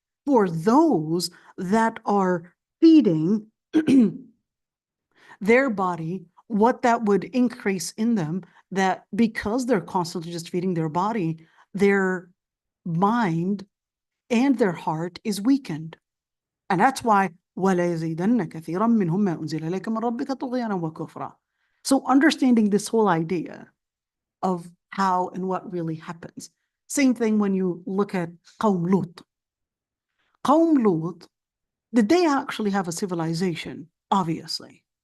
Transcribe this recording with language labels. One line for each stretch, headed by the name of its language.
English: For those that are feeding their body, what that would increase in them, that because they're constantly just feeding their body, their mind and their heart is weakened. And that's why
Arabic: وَلَيَزِيدَنَّ كَثِيرًا مِّنْهُم مَّا أُنزِلَ إِلَيْكَ مِن رَّبِّكَ طُغْيَانًا وَكُفْرًا.
English: So understanding this whole idea of how and what really happens. Same thing when you look at Qawm Lut. Qawm Lut, did they actually have a civilization? Obviously.